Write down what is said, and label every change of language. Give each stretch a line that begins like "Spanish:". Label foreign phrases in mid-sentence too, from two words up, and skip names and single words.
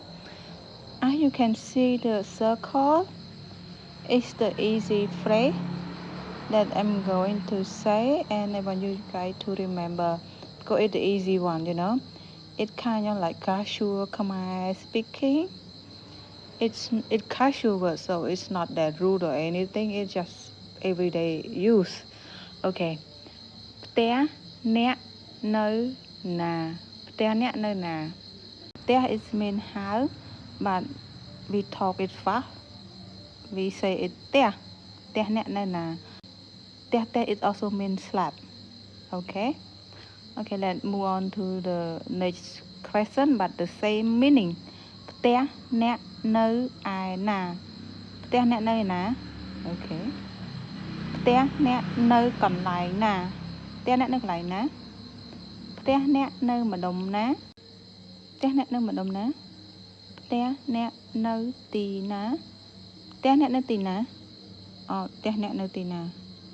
English: As you can see the circle is the easy phrase that I'm going to say, and I want you guys to remember because it's the easy one, It's kind of like casual Khmer speaking. It's casual word, so it's not that rude or anything, it's just everyday use. Okay.
Khmer: ផ្ទះអ្នកនៅណាផ្ទះអ្នកនៅណាផ្ទះ
English: is mean house, but we talk it fast, we say it
Khmer: ផ្ទះអ្នកនៅណាផ្ទះ
English: is also mean slab. Okay, let's move on to the next question, but the same meaning.
Khmer: ផ្ទះអ្នកនៅឯណាផ្ទះអ្នកនៅឯណា Okay. ផ្ទះអ្នកនៅកន្លែងណាផ្ទះអ្នកនៅកន្លែងណាផ្ទះអ្នកនៅម្ដុំណាផ្ទះអ្នកនៅម្ដុំណាផ្ទះអ្នកនៅទីណាផ្ទះអ្នកនៅទីណាផ្ទះអ្នកនៅទីណា